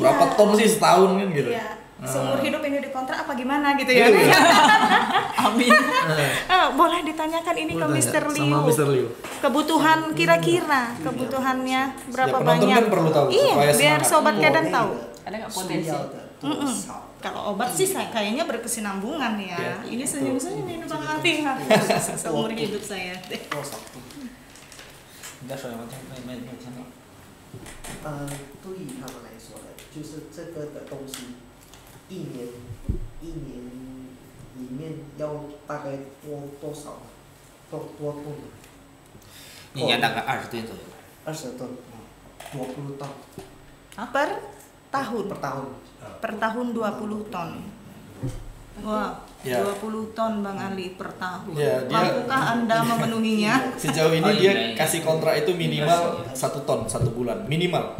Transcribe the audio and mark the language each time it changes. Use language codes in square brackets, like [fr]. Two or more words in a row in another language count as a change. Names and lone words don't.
[id] Berapa ton sih setahun kan gitu. Iya. Seumur hidup ini dikontrak apa gimana gitu ya? Iya. Amin. Boleh ditanyakan ini ke Boleh Mr. tanya Liu. sama Mr. Liu. Kebutuhan kira-kira kebutuhannya berapa Ya, penonton banyak? kan perlu tahu Iya, supaya biar semangat. Sobat Kedan [zh] 国 [id] tahu. [zh] 内的 [id] Ada nggak [zh] 需 [id] potensi? [zh] 要的多少？ [id] Kalau obat sih kayaknya berkesinambungan ya. Iya. Ini senyum-senyum ini Bang Ali. Seumur hidup saya. [zh] 多少度？你再说一遍，没听到。对于他们来说的，就是这个的东西，一年里面要大概多少多吨？一年大概20吨左右。 [id] 20 ton, 20 ton Per tahun. per tahun. Per tahun 20 ton. Wah, Ya. 20 ton Bang Ali per tahun. Ya, dia- Mampukah Anda memenuhinya? Sejauh ini dia kasih kontrak itu minimal 1 ton 1 bulan minimal.